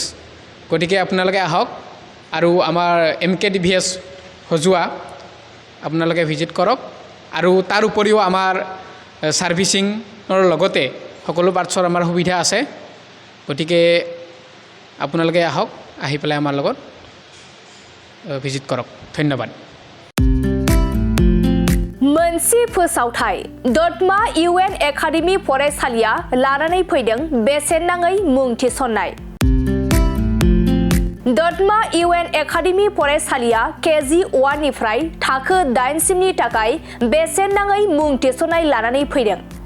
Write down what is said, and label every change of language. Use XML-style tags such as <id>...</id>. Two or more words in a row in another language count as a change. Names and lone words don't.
<as>গতিকে আপোনালোকে আহক আৰু আমাৰ MK TVS হজুৱা আপোনালোকে ভিজিট কৰক। আৰু তাৰ উপৰিও আমাৰ সাৰ্ভিসিংৰ লগতে সকলো পাৰ্টছৰ আমাৰ সুবিধা আছে। গতিকে আপোনালোকে আহক, আহি পেলাই আমাৰ লগত ভিজিট কৰক। ধন্যবাদ।</as> <brx>मोनसे फोसावथाय दतमा UN एकाडेमी फरायसालिया लानानै फैदों बेसेन नाङै मुं थिसननाय। दतमा UN एकाडेमी फरायसालिया KG 1 निफ्राय थाखो 8 सिमनि थाखाय बेसेन नाङै मुं थिसननाय लानानै फैदों।</brx>